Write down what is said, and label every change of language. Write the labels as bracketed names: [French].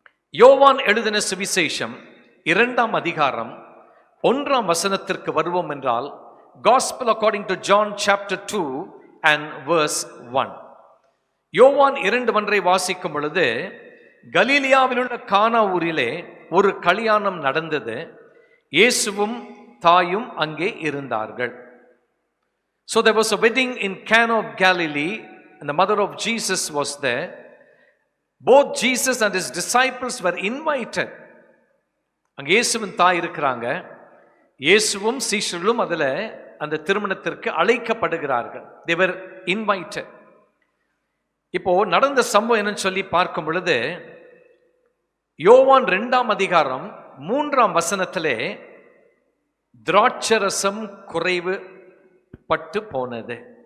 [Tamil] யோவான் எழுதின சுவிசேஷம் 2ஆம் அதிகாரம் 1ஆம் வசனத்திற்கு வருவோம் என்றால், [English] Gospel according to John chapter 2 and verse 1. [Tamil] யோவான் 2:1 வாசிக்கும் பொழுது, கலீலியாவில் உள்ள கானா ஊரிலே ஒரு கல்யாணம் நடந்தது, இயேசுவும் தாயும் அங்கே இருந்தார்கள். [English] So there was a wedding in Cana of Galilee and the mother of Jesus was there. Both Jesus and his disciples were invited. [Tamil] அங்கே இயேசுவின் தாய் இருக்கிறாங்க, இயேசுவும் சீஷர்களும் அதில் அந்த திருமணத்திற்கு அழைக்கப்படுகிறார்கள். [English] They were invited. [Tamil] இப்போ நடந்த சம்பவம் என்னன்னு சொல்லி பார்க்கும் பொழுது, யோவான் 2ஆம் அதிகாரம் 3ஆம் வசனத்திலே திராட்சரசம் குறைவு பட்டு போனது.